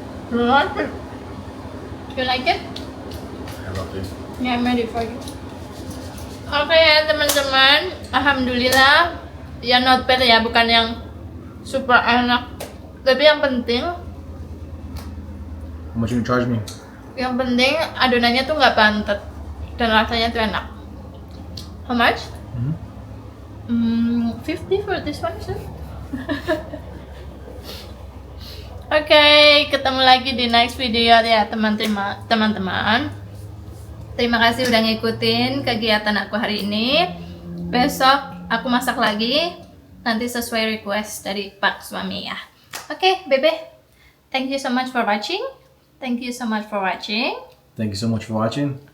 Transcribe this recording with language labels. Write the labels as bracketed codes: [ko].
[en] You like it? I love it. Yeah, I'm ready for you. [id] Oke ya teman-teman, alhamdulillah ya [en] not bad [id] ya, bukan yang super enak, tapi yang penting [en] How much you gonna charge me? [id] yang penting adonannya tuh nggak pantet dan rasanya tuh enak. [en] How much? 50 for this one sir. [id] Oke, ketemu lagi di next video ya teman-teman. Terima kasih udah ngikutin kegiatan aku hari ini. Besok aku masak lagi, nanti sesuai request dari Pak suami ya. Oke, Bebe. [en] Thank you so much for watching. Thank you so much for watching. Thank you so much for watching.